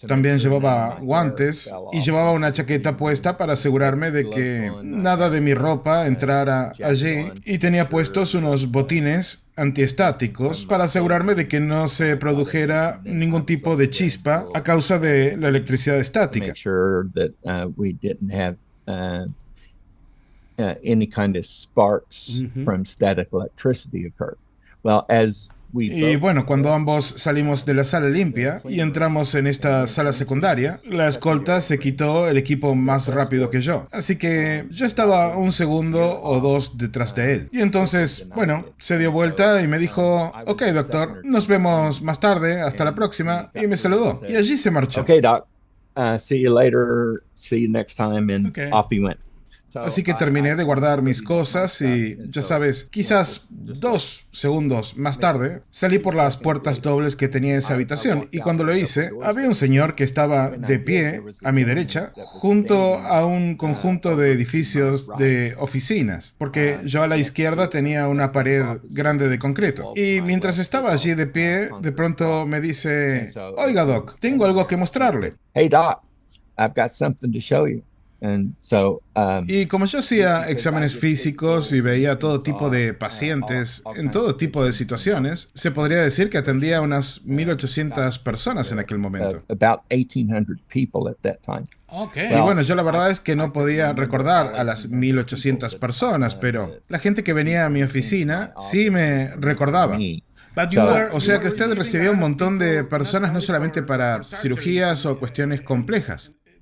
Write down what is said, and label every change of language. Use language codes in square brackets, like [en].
[es] También llevaba guantes y llevaba una chaqueta puesta para asegurarme de que nada de mi ropa entrara allí, y tenía puestos unos botines antiestáticos para asegurarme de que no se produjera ningún tipo de chispa a causa de la electricidad estática. [en] Make sure that we didn't have any kind of sparks from static electricity occur. Well, as we [es] Y bueno, cuando ambos salimos de la sala limpia y entramos en esta sala secundaria, la escolta se quitó el equipo más rápido que yo. Así que yo estaba un segundo o dos detrás de él. Y entonces, bueno, se dio vuelta y me dijo, ok, doctor, nos vemos más tarde, hasta la próxima, y me saludó. Y allí se marchó. [en] Okay, doc. See you later. See you next time, and Okay. off he went. [es] Así que terminé de guardar mis cosas y, ya sabes, quizás 2 segundos más tarde, salí por las puertas dobles que tenía esa habitación, y cuando lo hice, había un señor que estaba de pie a mi derecha, junto a un conjunto de edificios de oficinas, porque yo a la izquierda tenía una pared grande de concreto. Y mientras estaba allí de pie, de pronto me dice, oiga, Doc, tengo algo que mostrarle. [en] Hey, doc, I've got something to show you. And so, [es] Y como yo hacía exámenes físicos y veía todo tipo de pacientes en todo tipo de situaciones, se podría decir que atendía a unas 1.800 personas en aquel momento. [en] about 1,800 people at that time. [es] Y bueno, yo la verdad es que no podía recordar a las 1.800 personas, pero la gente que venía a mi oficina sí me recordaba. O sea que usted recibía un montón de personas no solamente para cirugías o cuestiones complejas.